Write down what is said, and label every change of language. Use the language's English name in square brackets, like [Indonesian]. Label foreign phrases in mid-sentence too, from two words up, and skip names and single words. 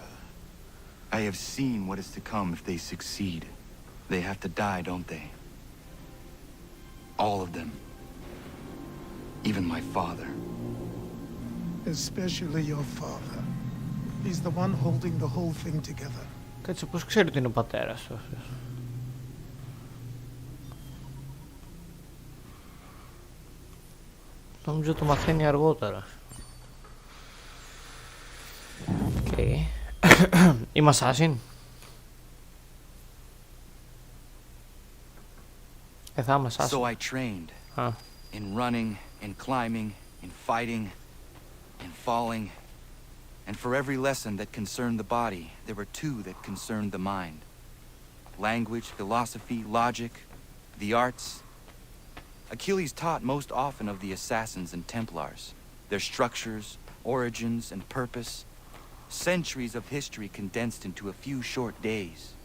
[English] I have seen what is to come if they succeed. They have to die, don't they? All of them. Even my father. Especially your father. He's the one holding the whole thing together. [Greek] Κάτσε, πώς ξέρει ότι είναι ο πατέρας του? Νομίζω το μαθαίνει αργότερα. [English] Okay. [Greek] Είμαι assassin. Θα είμαι assassin. [English] So I trained. In running, in climbing, in fighting, in falling. And for every lesson that concerned the body, there were two that concerned the mind. Language, philosophy, logic, the arts. Achilles taught most often of the assassins and Templars, their structures, origins, and purpose. Centuries of history condensed into a few short days.